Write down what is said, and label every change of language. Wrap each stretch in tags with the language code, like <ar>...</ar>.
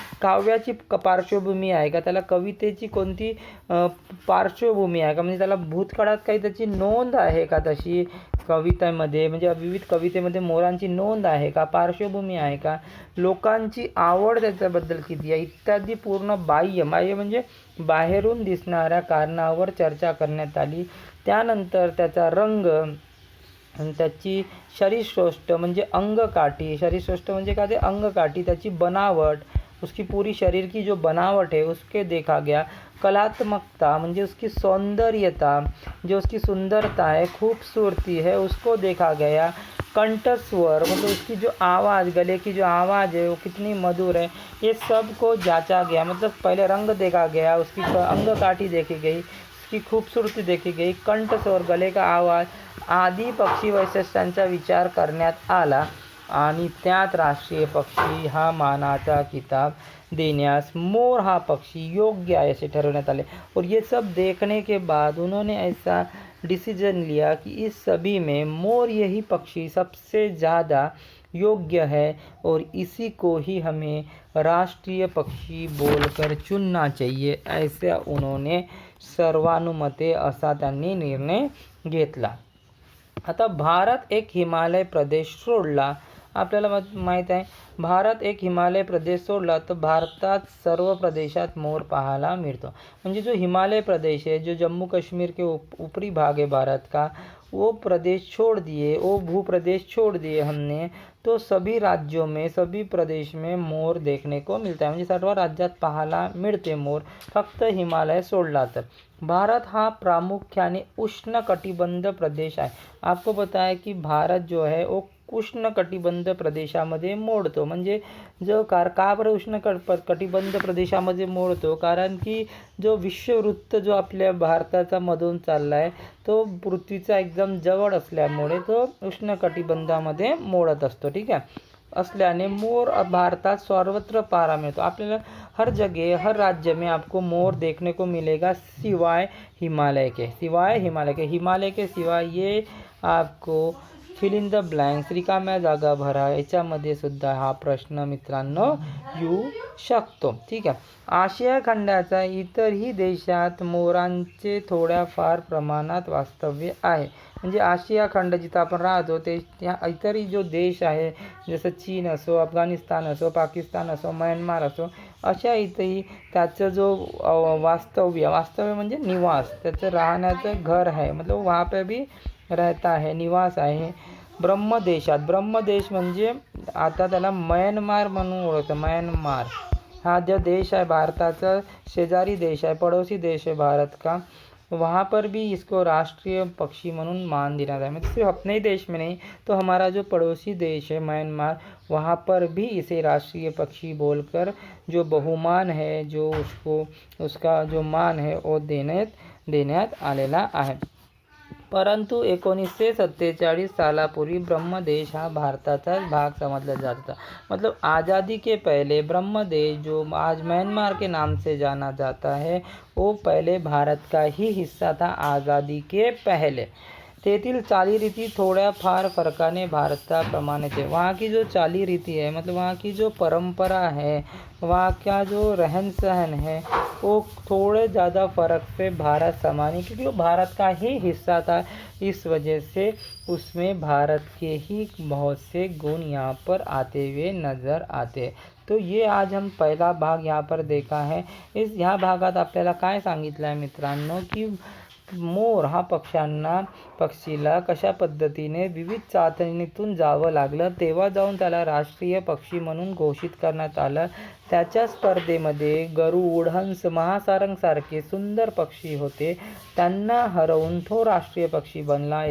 <mr>काव्याची पार्श्वभूमी आहे का, त्याला कवितेची कोणती पार्श्वभूमी आहे का, म्हणजे त्याला भूतकाळात काही त्याची नोंद आहे का, तशी कवितेमध्ये म्हणजे विविध कवितेमध्ये मोरांची नोंद आहे का, पार्श्वभूमी आहे का, लोकांची आवड त्याच्याबद्दल किती आहे इत्यादी पूर्ण बाह्य म्हणजे बाहेरून दिसणाऱ्या कारणावर चर्चा करण्यात आली. त्यानंतर त्याचा रंग, त्याची शरीरसौष्ठ्य म्हणजे अंगकाठी, शरीरसौष्ठ्य म्हणजे काय ते अंगकाठी, त्याची बनावट,</mr> <hi>उसकी पूरी शरीर की जो बनावट है उसके देखा गया.</hi> <mr>कलात्मकता म्हणजे</mr> <hi>उसकी सौंदर्यता, जो उसकी सुंदरता है, खूबसूरती है, उसको देखा गया. कंठस्वर मतलब उसकी जो आवाज़, गले की जो आवाज़ है वो कितनी मधुर है, ये सब को जांचा गया. मतलब पहले रंग देखा गया, उसकी अंगकाठी देखी गई, उसकी खूबसूरती देखी गई, कंठस्वर, गले का आवाज़</hi> <mr>आदी पक्षी वैशिष्ट्यांचा विचार करण्यात आला आणि त्यात राष्ट्रीय पक्षी हा मानाचा किताब देण्यास मोर हा पक्षी योग्य है ऐसे ठरवण्यात आले.</mr> <hi>और ये सब देखने के बाद उन्होंने ऐसा डिसीजन लिया कि इस सभी में मोर यही पक्षी सबसे ज़्यादा योग्य है और इसी को ही हमें राष्ट्रीय पक्षी बोलकर चुनना चाहिए. ऐसा उन्होंने</hi> <mr>सर्वानुमते असा त्यांनी निर्णय घेतला. आता भारत एक हिमालय प्रदेश सोडला, आपल्याला माहीत आहे भारत एक हिमालय प्रदेश सोडला तर भारतात सर्व प्रदेशात मोर पाहायला मिळतो.</mr> <hi>म्हणजे जो हिमालय प्रदेश है, जो जम्मू कश्मीर के ऊपरी भाग है भारत का, वो प्रदेश छोड़ दिए, वो भूप्रदेश छोड़ दिए हमने, तो सभी राज्यों में सभी प्रदेश में मोर देखने को मिलता है.</hi> <mr>म्हणजे सर्व राज्यात पाहायला मिळते मोर, फक्त हिमालय सोडला तर. भारत हा प्रामुख्याने उष्णकटिबंध प्रदेश आहे.</mr> <hi>आपको पता है कि भारत जो है वो</hi> <mr>उष्णकटिबंध प्रदेशामध्ये मोडतो. म्हणजे जो का बरं उष्णकटिबंध प्रदेशामध्ये मोडतो, कारण की जो विषुववृत्त जो आपल्या भारताचा मधून चालला आहे तो पृथ्वीचा एकदम जवळ असल्यामुळे तो उष्णकटिबंधामध्ये मोडत असतो. ठीक आहे, असल्याने मोर भारतात सर्वत्र पाहायला मिळतो. आपल्याला</mr> <hi>हर जगह हर राज्य में आपको मोर देखने को मिलेगा सिवाय हिमालय के. हिमालय के सिवाय ये आपको</hi> <en>fill in the blanks,</en> <mr>रिकाम्या जागा भरा, याच्यामध्ये सुद्धा हा प्रश्न मित्रांनो येऊ शकतो. ठीक आहे. आशिया खंडाचा इतरही देशात मोरांचे थोड्याफार प्रमाणात वास्तव्य आहे. म्हणजे आशिया खंड जिथं आपण राहतो ते त्या इतरही जो देश आहे, जसं चीन असो, अफगाणिस्तान असो, पाकिस्तान असो, म्यानमार असो, अशा इथंही त्याचं जो वास्तव्य म्हणजे निवास, त्याचं राहण्याचं घर आहे,</mr> <hi>मतलब वहाँ पे भी रहता है,</hi> <mr>निवास आहे. ब्रह्मदेशात, ब्रह्मदेश म्हणजे आता त्याला म्यानमार म्हणून ओळखतं.</mr> <hi>म्यानमार हा जो देश है</hi> <mr>भारताचा शेजारी</mr> <hi>देश है, पड़ोसी देश है भारत का, वहाँ पर भी इसको राष्ट्रीय पक्षी म्हणून मान दिया जाए. मतलब सिर्फ अपने ही देश में नहीं, तो हमारा जो पड़ोसी देश है म्यांमार, वहाँ पर भी इसे राष्ट्रीय पक्षी बोलकर जो बहुमान है, जो उसका जो मान है वो</hi> <mr>देण्यात आलेला आहे. परंतु 1947 सालापूर्वी ब्रह्मदेश हा भारताचाच भाग समझला जाता.</mr> <hi>मतलब आज़ादी के पहले ब्रह्मदेश, जो आज म्यांमार के नाम से जाना जाता है, वो पहले भारत का ही हिस्सा था आज़ादी के पहले.</hi> <mr>तेथील चालीरीती थोड्या फार फरकाने भारताप्रमाणेच है.</mr> <hi>वहाँ की जो चालीरीती है, मतलब वहाँ की जो परंपरा है, वहाँ का जो रहन सहन है, वो थोड़े ज़्यादा फ़र्क से भारत समान है, क्योंकि वो भारत का ही हिस्सा था. इस वजह से उसमें भारत के ही बहुत से गुण यहाँ पर आते हुए नज़र आते. तो ये आज हम पहिला भाग यहाँ पर देखा है.</hi> <mr>ह्या भागात आपल्याला काय सांगितलं आहे मित्रांनो, की मोर हा पक्षीला कशा पद्धतीने विविध चाचणीतून जावं लागलं, तेव्हा जाऊन त्याला राष्ट्रीय पक्षी म्हणून घोषित करण्यात आलं. त्याच्या स्पर्धेमध्ये गरुड, हंस, महासारंगसारखे सुंदर पक्षी होते, त्यांना हरवून तो राष्ट्रीय पक्षी बनला.</mr>